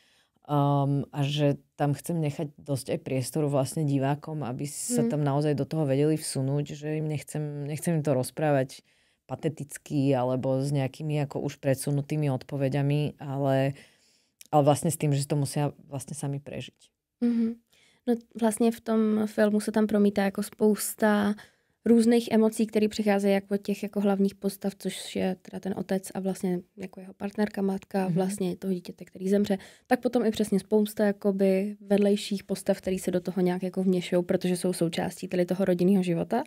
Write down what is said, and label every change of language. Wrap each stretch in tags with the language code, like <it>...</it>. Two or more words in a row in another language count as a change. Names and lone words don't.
<sk>A že tam chcem nechať dosť aj priestoru vlastne divákom, aby sa tam naozaj do toho vedeli vsunúť, že im nechcem im to rozprávať pateticky alebo s nejakými ako už predsunutými odpoveďami, ale vlastne s tým, že to musia vlastne sami prežiť.</sk> <cs>No vlastně v tom filmu se tam promítá jako spousta různých emocí, které přicházejí jako těch jako hlavních postav, což je teda ten otec a vlastně jako jeho partnerka, matka, vlastně toho dítěte, který zemře, tak potom i přesně spousta jakoby vedlejších postav, který se do toho nějak jako vměšují, protože jsou součástí tady toho rodinného života.</cs>